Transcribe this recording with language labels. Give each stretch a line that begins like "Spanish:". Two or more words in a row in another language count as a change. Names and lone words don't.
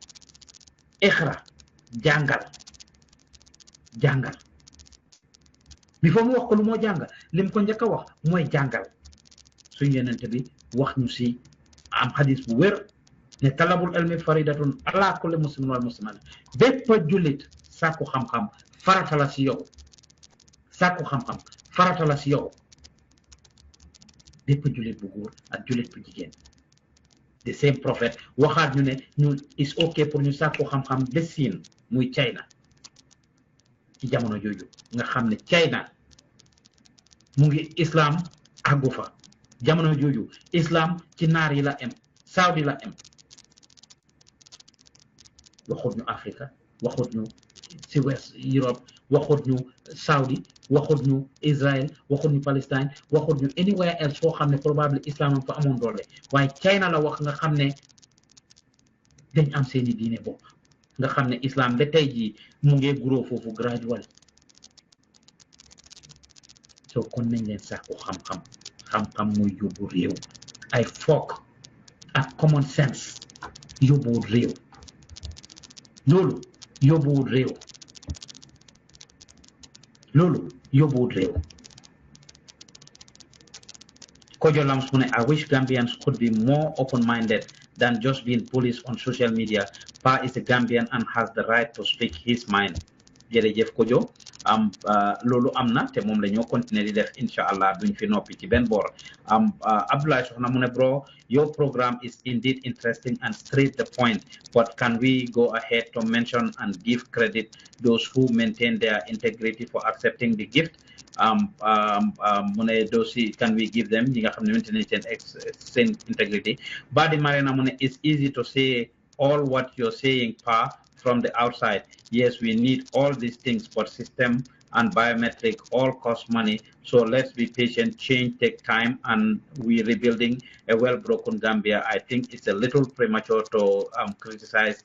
Wolof: jàngal before mu wax ko lu moo jàngal lim ko njëkk a wax mooy jàngal suñ yonent bi wax ñu si am hadis bu wér ne
Arabic: طلب العلم فريضة على كل مسلم والمسلمات
Wolof: bépp jullit sàkku xam-xam farata la si yow bépp jullit bu góor ak jullit bu jigéen
English: the same prophet
Wolof: waxaat ñu ne ñu
English: is okay
Wolof: pour ñu sàkku xam-xam ba Siin muy China ci jamono jooju nga xam ne China mu ngi islam àggu fa jamono jooju islam ci naar yi la am Saudi la am waxut ñu Afrique waxut ñu ci West Europe waxut ñu Saudi waxut ñu Israel waxut ñu Palestine waxut ñu
English: anywhere else
Wolof: foo xam ne probably islam am fa amoon doole waaye China la wax nga xam ne dañ am seeni diine bopp nga xam ne islam ba tey jii mu ngi grow foofu gradually so kon nañ leen sàkku xam-xam muy yóbbu réew ay foog ak
English: common sense
Wolof: yóbbuwul réew loolu yóbbuwul réew Kojo Lams mu ne
English: I wish Gambians could be more open-minded than just being bullies on social media. Pa is a Gambian and has the right to speak his mind.
Wolof: Jërëjëf Kojo loolu am na te moom la ñoo continuer di def inshallah duñ fi noppi ci benn boor Abdoulaye Soxna mu ne
English: bro your program is indeed interesting and straight the point but can we go ahead to mention and give credit those who maintain their integrity for accepting the gift
Wolof: mu ne
English: those can we give them
Wolof: ñi nga xam ne
English: maintain seen integrity
Wolof: Badi Marina mu ne
English: it's easy to say all what you're saying Pa from the outside. Yes, we need all these things, but system and biometric all cost money. So let's be patient. Change take time, and we're rebuilding a well-broken Gambia. I think it's a little premature to criticize.